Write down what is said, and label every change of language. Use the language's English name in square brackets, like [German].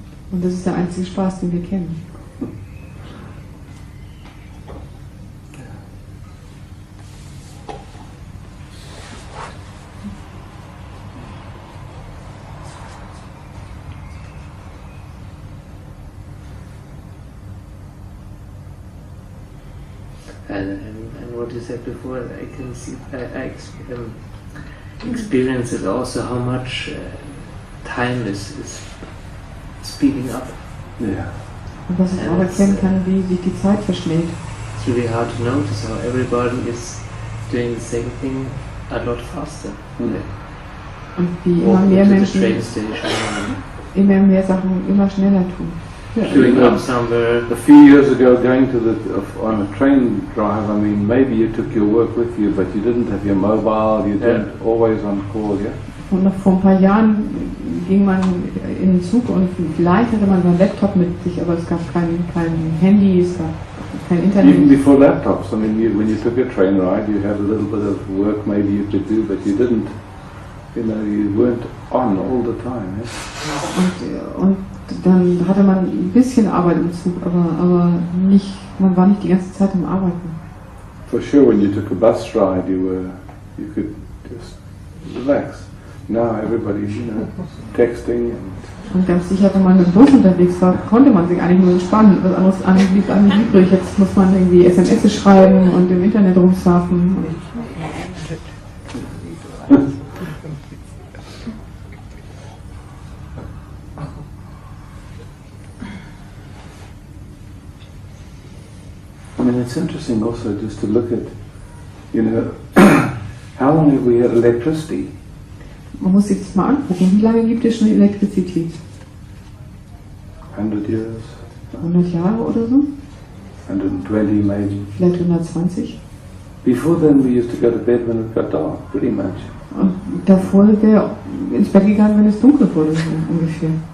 [German] Und das ist der einzige Spaß, den wir kennen. [English] And what you said before, I can see, I experience it also, how much time is speeding up. Yeah. [German] Und was ich auch erkennen kann, wie sich die Zeit verschlägt. [English] It's really hard to notice how everybody is doing the same thing a lot faster. [German] Und wie immer mehr Menschen immer mehr Sachen immer schneller tun. [English] Showing up somewhere. A few years ago, going on a train drive, I mean, maybe you took your work with you, but you didn't have your mobile, you didn't always on call, yeah? [German] Und noch vor ein paar Jahren ging man in den Zug und vielleicht hatte man seinen Laptop mit sich, aber es gab kein Handy, es gab kein Internet. [English] Even before laptops, I mean, when you took a train ride, you had a little bit of work maybe you could do, but you didn't, you weren't on all the time, yeah? [German] Und dann hatte man ein bisschen Arbeit im Zug, aber nicht, man war nicht die ganze Zeit am Arbeiten. [English] For sure, when you took a bus ride, you could just relax. Now everybody's, texting [German] Und ganz sicher, wenn man mit dem Bus unterwegs war, konnte man sich eigentlich nur entspannen. Was anderes blieb eigentlich übrig. Jetzt muss man irgendwie SMS schreiben und im Internet rumsurfen. [English] I mean, it's interesting also just to look at, how long have we had electricity? [German] Man muss sich das mal angucken. Wie lange gibt es schon Elektrizität? [English] 100 years? [German] 100 Jahre oder so? [English] 120 maybe. [German] Vielleicht 120? [English] Before then we used to go to bed when it got dark, pretty much. [German] Und davor sind wir ins Bett gegangen, wenn es dunkel wurde, so ungefähr.